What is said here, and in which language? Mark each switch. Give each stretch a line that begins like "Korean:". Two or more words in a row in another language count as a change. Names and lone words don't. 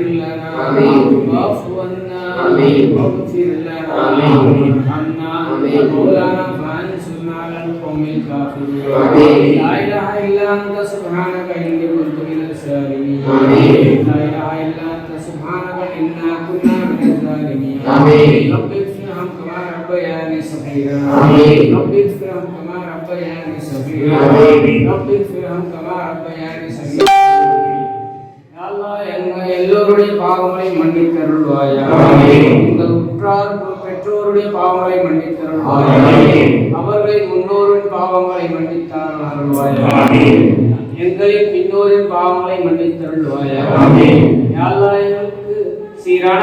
Arabic: لنا واعف عنا واغفر لنا وارحمنا مولانا فانصرنا على القوم الكافرين لا اله الا انت سبحانك اني كنت من الظالمين لا اله الا انت سبحانك انا كنا من الظالمين رب اغفرهم كما ربياني صغيرا رب اغفرهم كما ربياني صغيرا رب اغفرهم كما ربياني صغيرا يا الله
Tamil: எல்லோருடைய பாவங்களை மன்னித்தருள்வாயாக எங்கள் உற்றார் பெற்றோருடைய பாவங்களை மன்னித்தருள்வாயாக அவர்களின் முன்னோரின் பாவங்களை மன்னித்தருள்வாயாக எங்களின் பின்னோரின் பாவங்களை மன்னித்தருள்வாயாக
Arabic: يا الله
Tamil: எங்களுக்கு சீரான